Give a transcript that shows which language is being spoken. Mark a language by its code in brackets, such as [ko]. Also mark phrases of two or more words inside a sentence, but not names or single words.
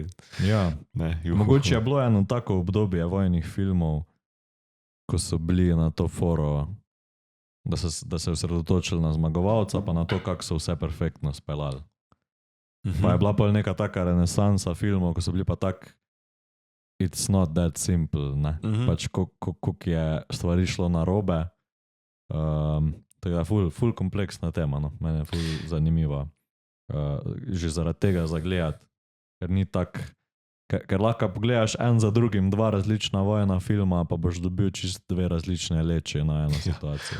[sl] Ja, mogoče je bilo eno tako obdobje vojnih filmov, ko so bili na to foro, da se osredotočili na zmagovalca, pa na to, kako so vse perfektno speljali. Pa je bila pa neka taka renesansa filmov, ko so bili pa tak [en] it's not that simple, [sl] ne? Pač koliko je stvari šlo narobe, Tako da ful kompleksna tema, no. Mene je ful zanimiva. Že zaradi tega zagledati, ker ni tak, ker lahko pogledaš en za drugim 2 različna vojna filma, pa boš dobil čist 2 različne leče na eno situacijo.